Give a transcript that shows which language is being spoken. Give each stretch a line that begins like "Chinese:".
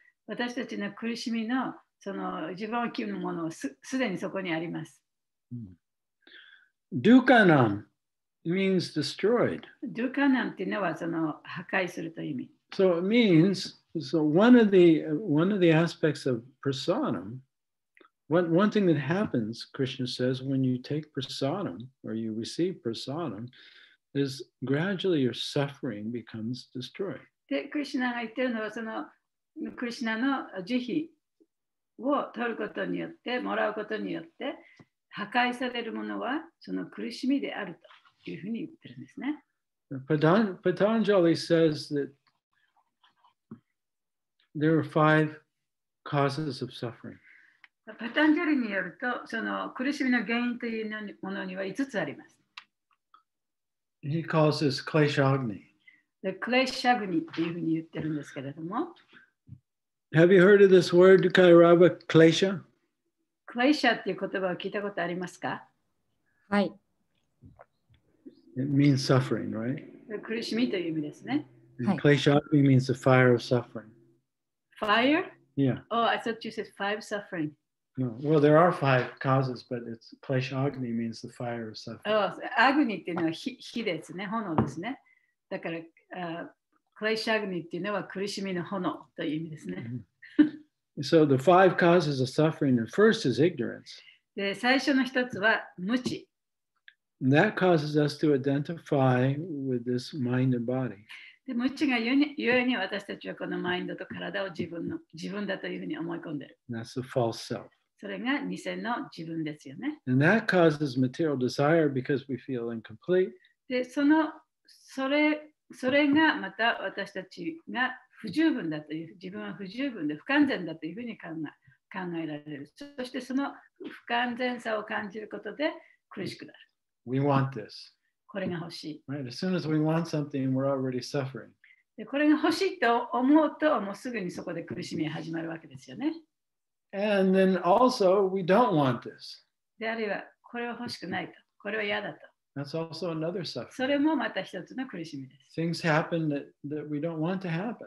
Japanese: 私たちの苦しみのその一番大きいものはすでにそこにあります。
English: Dukkanam means destroyed.
Japanese: ドゥカナンっていうのはその破壊するという意味。
English: So it means, so one of the aspects of prasadam, one thing that happens, Krishna says, when you take prasadam or you receive prasadam, is gradually your suffering becomes destroyed.
Japanese: で、クリシュナが言ってるのはそのクリシュナの慈悲を取ることによって、もらうことによって、破壊されるものはその苦しみであるというふうに言ってるんですね。
English: Patanjali says that there are 5 causes of suffering.
Japanese: パタンジャリによると、その苦しみの原因というものには5つあります。
English: He calls this kleshagni.
Japanese: でクレイシャグニっていうふうに言ってるんですけれども、
English: Have you heard of this word, Kairava, klesha?
Japanese: クレイシャっていう言葉を聞いたことありますか？はい。
English: It means suffering, right?
Japanese: 苦しみという意味ですね。
English: And kleshagni means the fire of suffering. Fire? Yeah. Oh, I thought you said five suffering. No. Well, there are 5 causes, but it's kleshagni means the fire of suffering.
Japanese: アグニっていうのは火ですね、炎ですね。だから、クレイシャグニっていうのは苦しみの炎という意味ですね。
English: So the 5 causes of suffering, the first is ignorance.
Japanese: で、最初の一つは無知。
English: And that causes us to identify with this mind and body.
Japanese: で、無知がゆえに私たちはこのマインドと体を自分だというふうに思い込んでいる。
English: And that's the false self.
Japanese: それが偽の自分ですよね。
English: And that causes material desire because we feel incomplete.
Japanese: で、それがまた私たちが不十分だという、自分は不十分で不完全だというふうに考えられる。そしてその不完全さを感じることで苦しくなる。
English: We want this.
Japanese: これが欲しい。
English: Right? As soon as we want something, we're already suffering.
Japanese: でこれが欲しいと思うと、もうすぐにそこで苦しみが始まるわけですよね。
English: And then also, we don't want this.
Japanese: であるいは、これは欲しくないと。これは嫌だと。
English: That's also another
Japanese: そ
English: suffering.
Japanese: れもまた一つの苦しみです。
English: Things happen that we don't want to happen.